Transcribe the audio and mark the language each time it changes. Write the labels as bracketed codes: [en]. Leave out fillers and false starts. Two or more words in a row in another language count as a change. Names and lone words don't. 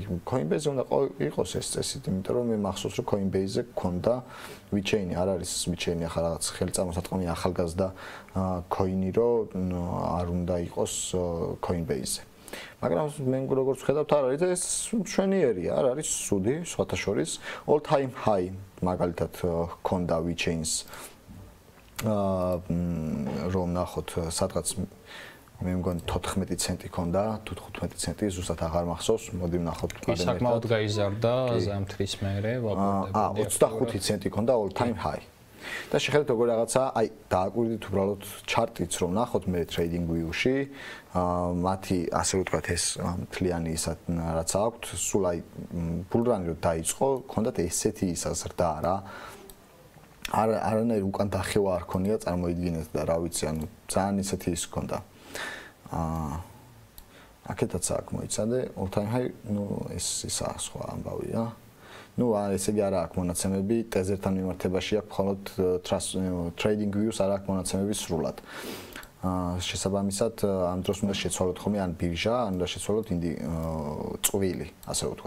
[ka] Coinbase უნდა იყოს ეს წესით, იმიტომ რომ მე მახსოვს რომ Coinbase-ზე გქონდა WeChain-ი, არ არის WeChain-ი ახლა რაღაც ხელწამოსატყმი ახალგაზრდა coin-ი, რომ არ უნდა იყოს Coinbase-ზე. მაგრამ მე როგორც ვხედავთ, არ არის ეს მშვენიერია, არ არის სუდი, სხვათა შორის [en] all time high [ka] მაგალითად გქონდა WeChain-ს რომ ნახოთ სადღაც მე მგონი 14 ცენტი ქონდა, თუ 15 ცენტი, ზუსტად აღარ მახსოვს, მოდი ვნახოთ კიდე. საკმაოდ გაიზარდა ზამთრის მერე, ვაბოლდებით. 25 ცენტი ქონდა [en] all time high. [ka] და შეხედეთ როგორ რაღაცა, აი, დააკვირდით უბრალოდ ჩარტიც რომ ნახოთ მე Trading View-ში, მათი ასე ვთქვათ ეს მთლიანი ისად რაც აქვთ, სულ აი ბულრანი რომ დაიწყო, ქონდათ ესეთი ისა ზრდა რა. არანაირ უკან დახევა არ ქონია, წარმოიდგინეთ და რა ვიცი, ანუ ძალიან ისეთი ის ქონდა. აქეთაც აქ მოიცადე, [en] all time high, [ka] ну ეს ისა სხვა ამბავია. ну ესე იგი არა აქვს მონაცემები ტეზერთან მიმართებაში აქვს მხოლოდ Trading View-ს არ აქვს მონაცემები სრულად. შესაბამისად ამ დროს უნდა შეცვალოთ ხოლმე ან ბირჟა, ან უნდა შეცვალოთ წვილი, ასე ვთქვათ.